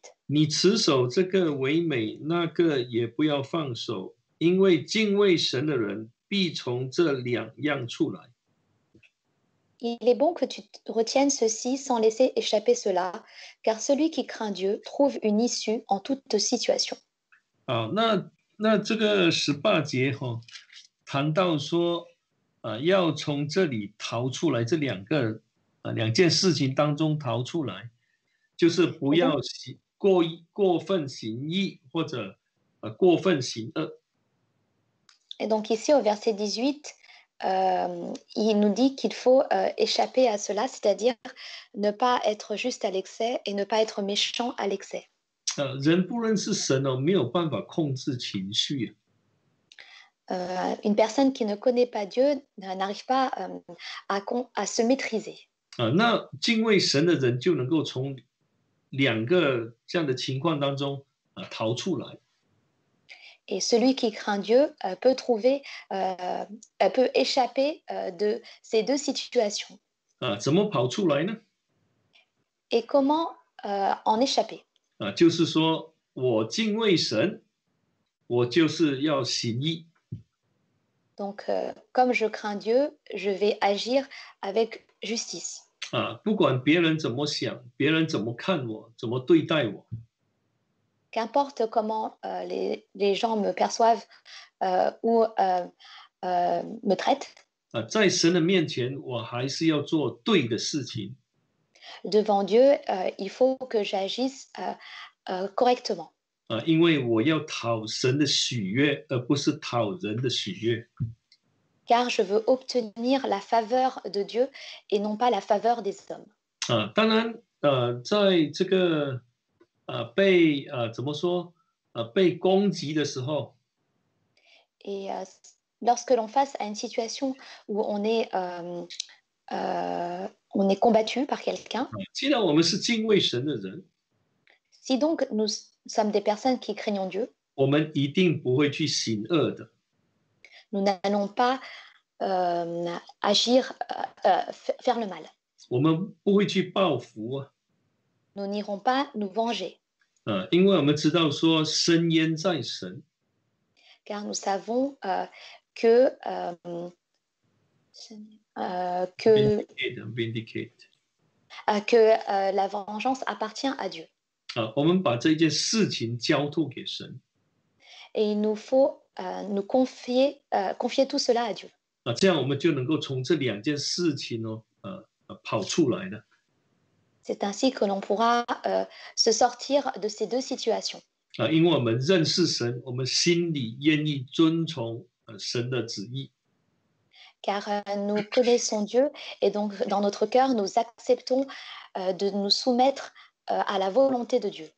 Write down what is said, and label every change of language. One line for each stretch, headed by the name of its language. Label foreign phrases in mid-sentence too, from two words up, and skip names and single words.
Chinese: 你持守这个为美，那个也不要放手，因为敬畏神的人必从这两样出来。
French: Il est bon que tu retiennes ceci sans laisser échapper cela, car celui qui craint Dieu trouve une issue en toute situation.
Chinese: 好，那这个18节谈到说要从这里逃出来，这两件事情当中逃出来，就是不要过分行义或者过分行恶。
French: Et donc ici au verset 18, il nous dit qu'il faut échapper à cela, c'est-à-dire ne pas être juste à l'excès et ne pas être méchant à l'excès.
Chinese: 人不认识神没有办法控制情绪。
French: Une personne qui ne connaît pas Dieu n'arrive pas à se maîtriser.
Chinese: 那敬畏神的人就能够从两个这样的情况当中逃出来。
French: Et celui qui craint Dieu peut échapper de ces deux situations.
Chinese: 怎么跑出来呢？
French: Et comment en échapper?
Chinese: 就是说我敬畏神，我就是要行义。
French: Donc, comme je crains Dieu, je vais agir avec justice.
Chinese: 不管别人怎么想，别人怎么看我，怎么对待我，
French: Qu'importe comment les gens me perçoivent ou me traitent,
Chinese: 在神的面前，我还是要做对的事情。
French: devant Dieu, il faut que j'agisse correctement.
Chinese: 因为我要讨神的喜悦，而不是讨人的喜悦。
French: Car je veux obtenir la faveur de Dieu et non pas la faveur des hommes.
Chinese: 当然，在这个被怎么说被攻击的时候，
French: Et lorsque l'on face à une situation où on est combattu par quelqu'un,
Chinese: 既然我们是敬畏神的人，
French: Si donc nous sommes des personnes qui craignons Dieu,
Chinese: 我们一定不会去行恶的。
French: nous n'allons pas agir, faire le mal.
Chinese: 我们不会去报复啊，
French: Nous n'irons pas nous venger,
Chinese: 因为我们知道说深渊在神，
French: car nous savons que, que, vindicate。 que la vengeance appartient à Dieu.
Chinese: 我们把这件事情交托给神。
French: Et il nous faut nous confier tout cela à Dieu.
Chinese: 这样我们就能够从这两件事情跑出来了。
French: C'est ainsi que l'on pourra se sortir de ces deux situations.
Chinese: 因为我们认识神，我们心里愿意遵从神的旨意。
French: Car nous connaissons Dieu et donc dans notre cœur, nous acceptons de nous soumettre à la volonté de Dieu.